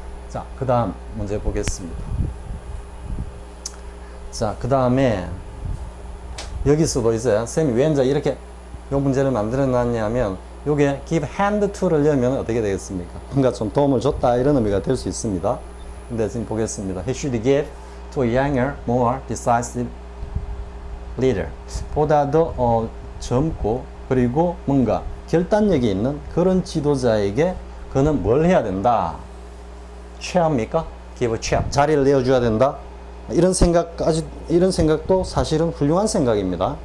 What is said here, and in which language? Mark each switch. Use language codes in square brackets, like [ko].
[ko] 자, 그 다음 문제 보겠습니다. 자, 그 다음에 여기서도 이제 선생님이 왜 이제 이렇게 이 문제를 만들어 놨냐면 요게 [en] give hand to [ko] 를 넣으면 어떻게 되겠습니까? 뭔가 좀 도움을 줬다 이런 의미가 될 수 있습니다. 근데 지금 보겠습니다. [en] He should give to a younger, more decisive leader. [ko] 보다 더 젊고 그리고 뭔가 결단력이 있는 그런 지도자에게 그는 뭘 해야 된다? chair입니까? [en] give a chair. [ko] 자리를 내어줘야 된다? 이런 생각도 사실은 훌륭한 생각입니다.